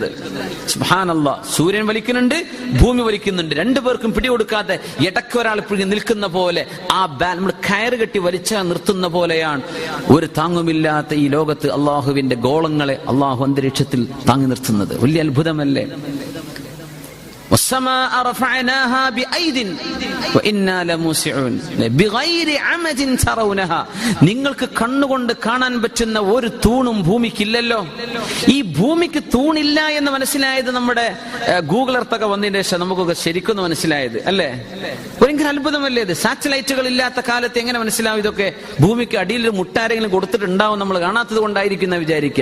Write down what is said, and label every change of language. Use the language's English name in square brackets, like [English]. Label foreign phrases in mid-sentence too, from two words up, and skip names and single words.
[Malayalam] സുബ്ഹാനല്ലാഹ്, സൂര്യൻ വലിക്കുന്നുണ്ട്, ഭൂമി വലിക്കുന്നുണ്ട്. രണ്ടുപേർക്കും പിടികൊടുക്കാതെ ഇടയ്ക്ക് ഒരാൾ നിൽക്കുന്ന പോലെ, ആ നമ്മൾ കയറ് കെട്ടി വലിച്ചാൽ നിർത്തുന്ന പോലെയാണ് ഒരു താങ്ങുമില്ലാത്ത ഈ ലോകത്ത് അള്ളാഹുവിന്റെ ഗോളങ്ങളെ അള്ളാഹു അന്തരീക്ഷത്തിൽ താങ്ങി നിർത്തുന്നത്. വലിയ അത്ഭുതമല്ലേ? [Arabic] والسماء رفعناها بأيد وإنا لموسعون بغير عمد ترونها. [Malayalam] നിങ്ങൾക്ക് കണ്ണുകൊണ്ട് കാണാൻ പറ്റുന്ന ഒരു തൂണും ഭൂമിക്കില്ലല്ലോ. ഈ ഭൂമിക്ക് തൂണില്ല എന്ന് മനസ്സിലായത് നമ്മുടെ ഗൂഗിൾ എർത്തൊക്കെ വന്നതിന് ശേഷം നമുക്കൊക്കെ ശരിക്കും മനസ്സിലായത് അല്ലേ? ഭയങ്കര അത്ഭുതമല്ലേ ഇത്? സാറ്റലൈറ്റുകൾ ഇല്ലാത്ത കാലത്ത് എങ്ങനെ മനസ്സിലാവും ഇതൊക്കെ? ഭൂമിക്ക് അടിയിൽ ഒരു മുട്ടാരെങ്കിലും കൊടുത്തിട്ടുണ്ടാവും, നമ്മൾ കാണാത്തത് കൊണ്ടായിരിക്കും എന്ന് വിചാരിക്കുക.